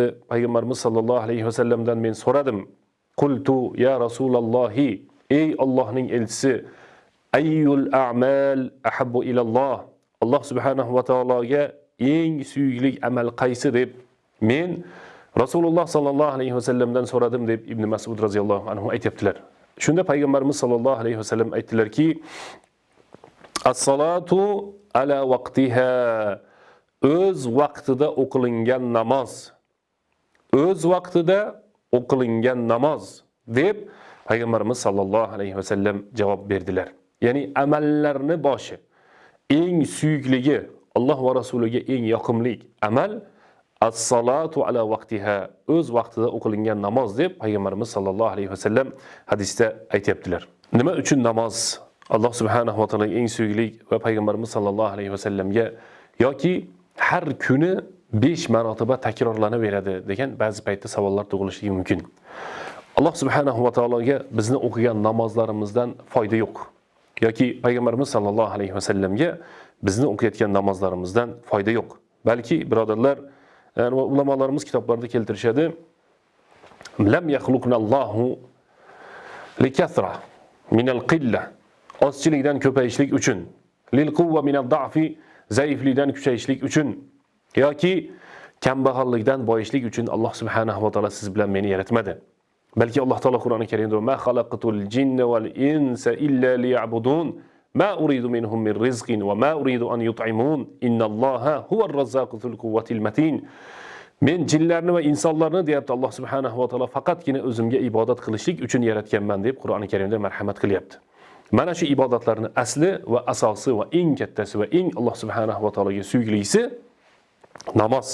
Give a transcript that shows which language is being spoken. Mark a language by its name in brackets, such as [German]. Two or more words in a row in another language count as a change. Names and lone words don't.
[Uzbek] Payg'ambarimiz [Arabic] صلى الله عليه وسلم [Uzbek] men so'radim. [Arabic] قلت يا رسول الله, [Uzbek] ey Allohning elchisi, [Arabic] أي الأعمال أحب إلى الله? [Uzbek] Alloh subhanahu va taologa eng suyukli amal qaysi deb men Rasululloh [Arabic] صلى الله عليه وسلم [Uzbek] so'radim deb Ibn Mas'ud [Arabic] رضي الله عنه [Uzbek] aytibdilar. Shunda payg'ambarimiz [Arabic] صلى الله عليه وسلم [Uzbek] aytdilarki, [Arabic] الصلاة على وقتها, [Uzbek] o'z vaqtida o'qilingan namoz. O'z vaqtida o'qilingan namoz deb payg'ambarimiz [Arabic] صلى الله عليه وسلم [Uzbek] javob berdilar. Ya'ni amallarni boshi, eng suyukligi, Alloh va rasuliga eng yoqimli amal [Arabic] الصلاة على وقتها, [Uzbek] o'z vaqtida o'qilingan namoz deb payg'ambarimiz [Arabic] صلى الله عليه وسلم [Uzbek] hadisda aytibdilar. Nima uchun namoz Alloh subhanahu va taologa eng suyukli va payg'ambarimiz [Arabic] صلى الله عليه وسلم [Uzbek] yoki har kuni 5 marotaba takrorlanaveradi degan ba'zi paytda savollar tug'ilishligi mumkin. Alloh subhanahu va taologa bizni o'qigan namozlarimizdan foyda yo'q. Yoki payg'ambarimiz [Arabic] صلى الله عليه وسلم [Uzbek] bizni o'qiyotgan namozlarimizdan foyda yo'q. Balki birodarlar, ulamolarimiz kitoblarida keltirishadi. [Arabic] لم يخلقنا الله للكثرة من القلة, [Uzbek] ozchilikdan ko'payishlik uchun, [Arabic] للقوة من الضعف, [Uzbek] zaiflikdan kuchayishlik uchun yoki kambag'allikdan boyishlik uchun Alloh subhanahu va taolo siz bilan meni yaratmadi. Balki Alloh taolo Qur'oni Karimda [Arabic] ما خلقت الجن والإنس إلا ليعبدون ما أريد منهم من رزق وما أريد أن يطعمون إن الله هو الرزاق ذو القوة المتين. [Uzbek] Men jinlarni va insonlarni deyapti Alloh subhanahu va taolo faqatgina o'zimga ibodat qilishlik uchun yaratganman deb Qur'oni Karimda marhamat qilyapti. Mana shu ibodatlarning asli va asosi va eng kattasi va eng Alloh subhanahu va taologa suyuklisi namoz.